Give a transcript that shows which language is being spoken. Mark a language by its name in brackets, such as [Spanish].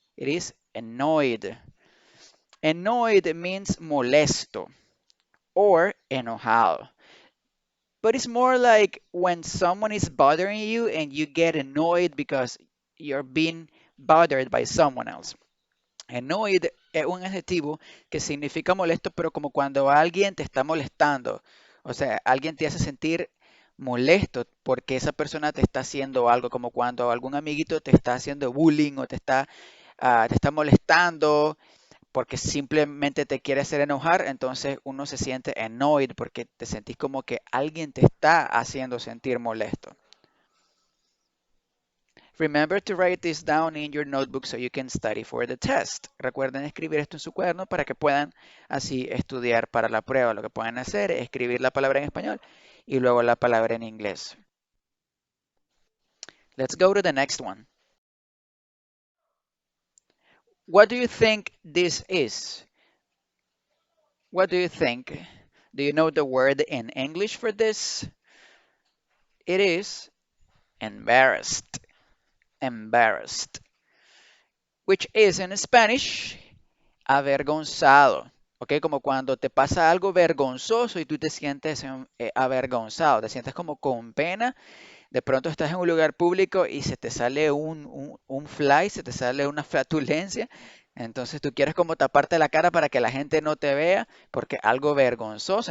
[English] It is annoyed. Annoyed means molesto or enojado. But it's more like when someone is bothering you and you get annoyed because you're being bothered by someone else. [Spanish] Annoyed es un adjetivo que significa molesto, pero como cuando alguien te está molestando. O sea, alguien te hace sentir molesto porque esa persona te está haciendo algo, como cuando algún amiguito te está haciendo bullying o te está molestando porque simplemente te quiere hacer enojar, entonces uno se siente annoyed porque te sentís como que alguien te está haciendo sentir molesto. [English] Remember to write this down in your notebook so you can study for the test. [Spanish] Recuerden escribir esto en su cuaderno para que puedan así estudiar para la prueba. Lo que pueden hacer es escribir la palabra en español y luego la palabra en inglés. [English] Let's go to the next one. What do you think this is? What do you think? Do you know the word in English for this? It is embarrassed. Embarrassed. Which is in Spanish avergonzado. [Spanish] ¿Ok? Como cuando te pasa algo vergonzoso y tú te sientes avergonzado, te sientes como con pena. De pronto estás en un lugar público y se te sale un fly, se te sale una flatulencia. Entonces tú quieres como taparte la cara para que la gente no te vea porque algo vergonzoso.